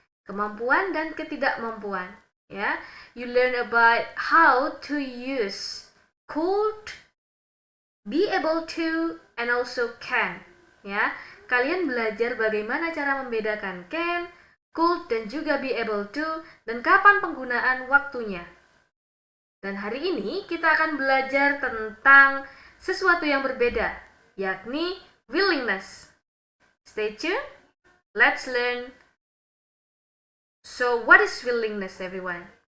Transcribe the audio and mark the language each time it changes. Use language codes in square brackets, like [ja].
[id] Kemampuan dan ketidakmampuan, ya. [en] You learn about how to use could, be able to, and also can, ya. [id] Kalian belajar bagaimana cara membedakan can, could, dan juga be able to, dan kapan penggunaan waktunya. Dan hari ini kita akan belajar tentang sesuatu yang berbeda, yakni willingness. [en] Stay tuned. Let's learn. So, what is willingness, everyone?